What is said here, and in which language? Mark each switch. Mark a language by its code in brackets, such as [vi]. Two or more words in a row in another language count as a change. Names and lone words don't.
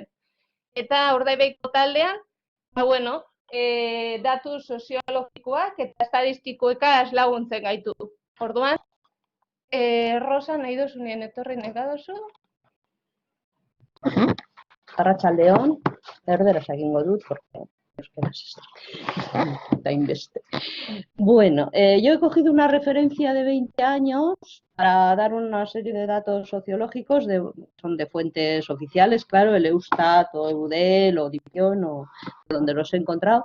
[eu] Eta Urdaibaiko taldean, bueno, datu soziologikoak eta estadistikoekaz laguntzen gaitu. Orduan, Rosa, nahi duzunien etorri nahi baduzu? Arratsaldeon, erderaz egingo dut, [es] porque está investe. Bueno, yo he cogido una referencia de 20 años para dar una serie de datos sociológicos, son de fuentes oficiales, claro, el Eustat o Eudel o Division o donde los he encontrado.